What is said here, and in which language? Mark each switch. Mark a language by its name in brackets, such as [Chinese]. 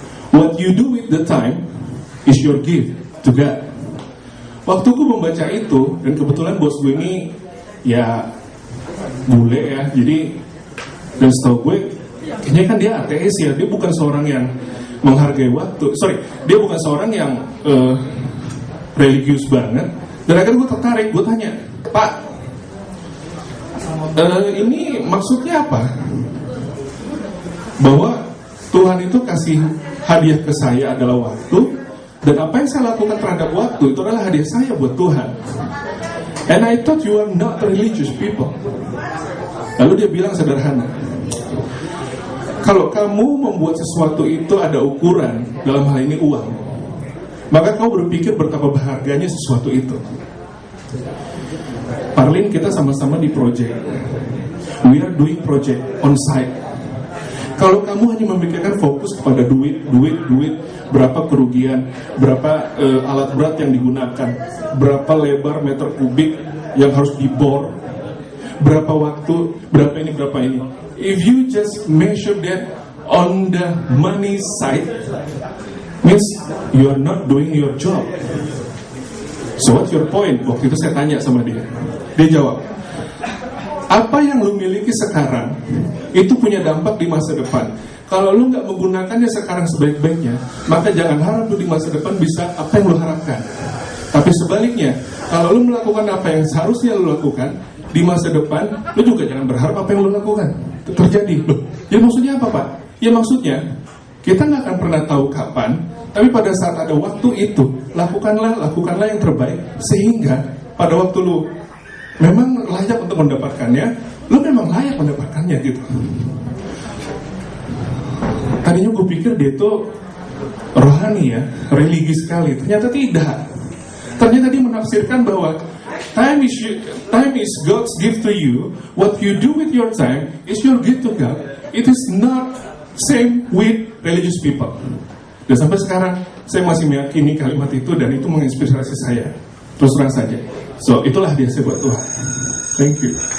[English] What you do with the time is your gift to God. [Indonesian] Waktu gue membaca itu, dan kebetulan bos gue ini ya bule ya, jadi dan setahu gue kayaknya kan dia ateis ya, dia bukan seorang yang menghargai waktu. Dia bukan seorang yang religius banget. Dan akhirnya gue tertarik, gue tanya, Pak, ini maksudnya apa? Bahwa Tuhan itu kasih hadiah ke saya adalah waktu, dan apa yang saya lakukan terhadap waktu itu adalah hadiah saya buat Tuhan. [English] And I thought you are not religious people. [Indonesian] Lalu dia bilang sederhana, kalau kamu membuat sesuatu itu ada ukuran, dalam hal ini uang, maka kau berpikir betapa berharganya sesuatu itu. Parlin, kita sama-sama di project. [English] We are doing project on site. [Indonesian] Kalau kamu hanya memikirkan fokus kepada duit, berapa kerugian, berapa alat berat yang digunakan, berapa lebar meter kubik yang harus dibor, berapa waktu, berapa ini. [English] If you just measure that on the money side, means you are not doing your job. So what's your point? [Indonesian] Waktu itu saya tanya sama dia. Dia jawab, apa yang lu miliki sekarang itu punya dampak di masa depan. Kalau lu nggak menggunakannya sekarang sebaik-baiknya, maka jangan harap lu di masa depan bisa apa yang lu harapkan. Tapi sebaliknya, kalau lu melakukan apa yang seharusnya lu lakukan di masa depan, lu juga jangan berharap apa yang lu lakukan terjadi. Loh, ya maksudnya apa, Pak? Ya maksudnya kita nggak akan pernah tahu kapan, tapi pada saat ada waktu itu, lakukanlah yang terbaik, sehingga pada waktu lu memang layak untuk mendapatkannya, lu memang layak mendapatkannya gitu. Tadinya gue pikir dia itu rohani ya, religi sekali. Ternyata tidak. Ternyata dia menafsirkan bahwa [English] time is God's gift to you. What you do with your time is your gift to God. It is not same with religious people. [Indonesian] Dan sampai sekarang saya masih meyakini kalimat itu dan itu menginspirasi saya. Terus terang saja. So itulah dia buat Tuhan. [English] Thank you.